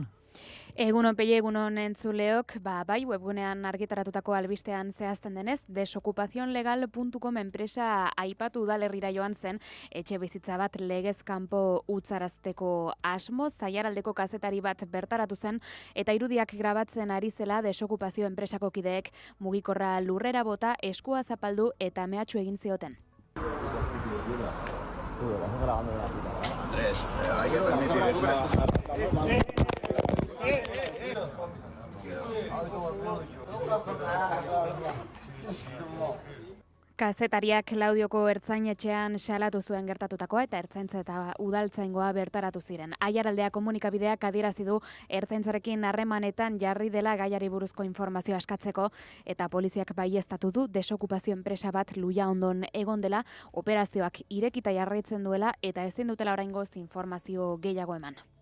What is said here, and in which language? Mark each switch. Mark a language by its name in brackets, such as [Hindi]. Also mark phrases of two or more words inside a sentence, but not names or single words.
[Basque] Egunon Peie, egunon entzuleok, bai, webgunean argitaratutako albistean zehazten denez, desokupazionlegal.com enpresa aipatu udalerrira joan zen, etxe bizitza bat legez kanpo utzarazteko asmo, Aiaraldeko kazetari bat bertaratu zen, eta irudiak grabatzen ari zela desokupazio enpresako kideek mugikorra lurrera bota, eskua zapaldu eta mehatxu egin zioten. [Spanish] Andrés, hay que permitir eso. [Basque] Kazetariak Laudioko ertzainetxean salatu zuen gertatutakoa eta ertzaintza eta udaltzaingoa bertaratu ziren. Aiaraldea komunikabideak adierazi du ertzaintzarekin harremanetan jarri dela gaiari buruzko informazioa eskatzeko eta poliziak baieztatu du desokupazio enpresa bat Luiaondon egon dela, operazioak irekita jarraitzen duela eta ezin dutela oraingoz informazio gehiago eman.